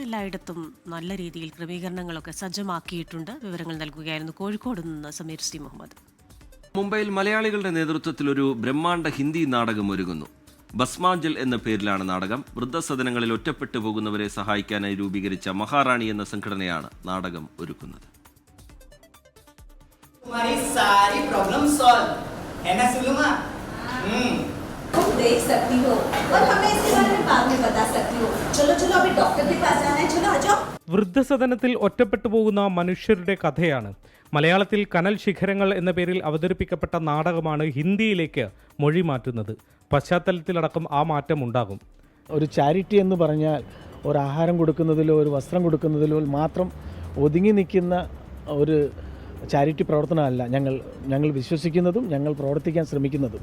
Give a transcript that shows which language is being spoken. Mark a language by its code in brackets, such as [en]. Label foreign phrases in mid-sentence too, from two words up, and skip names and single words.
[ml] എല്ലായിടത്തും നല്ല രീതിയിൽ ക്രമീകരണങ്ങളൊക്കെ സജ്ജമാക്കിയിട്ടുണ്ട്. വിവരങ്ങൾ നൽകുകയായിരുന്നു കോഴിക്കോട് നിന്ന് സമീർ സി മുഹമ്മദ്. മുംബൈയിൽ മലയാളികളുടെ നേതൃത്വത്തിൽ ഒരു ബ്രഹ്മാണ്ഡ ഹിന്ദി നാടകം ഒരുങ്ങുന്നു. ഭസ്മാഞ്ജൽ എന്ന പേരിലാണ് നാടകം. വൃദ്ധസദനങ്ങളിൽ ഒറ്റപ്പെട്ടു പോകുന്നവരെ സഹായിക്കാനായി രൂപീകരിച്ച മഹാറാണി എന്ന സംഘടനയാണ് നാടകം ഒരുക്കുന്നത്. [hi] देख सकती हो और हमें इसके बारे में बाद में बता सकती हो. चलो चलो अभी डॉक्टर के पास जाना है. चलो आ जाओ. [ml] വൃദ്ധസദനത്തിൽ ഒറ്റപ്പെട്ടു പോകുന്ന മനുഷ്യരുടെ കഥയാണ് മലയാളത്തിൽ കനൽ ശിഖരങ്ങൾ എന്ന പേരിൽ അവതരിപ്പിക്കപ്പെട്ട നാടകമാണ് ഹിന്ദിയിലേക്ക് മൊഴി മാറ്റുന്നത്. പശ്ചാത്തലത്തിലടക്കം ആ മാറ്റം ഉണ്ടാകും. ഒരു ചാരിറ്റി എന്ന് പറഞ്ഞാൽ ഒരു ആഹാരം കൊടുക്കുന്നതിലോ ഒരു വസ്ത്രം കൊടുക്കുന്നതിലോ മാത്രം ഒതുങ്ങി നിൽക്കുന്ന ഒരു ചാരിറ്റി പ്രവർത്തനമല്ല ഞങ്ങൾ വിശ്വസിക്കുന്നതും ഞങ്ങൾ പ്രവർത്തിക്കാൻ ശ്രമിക്കുന്നതും.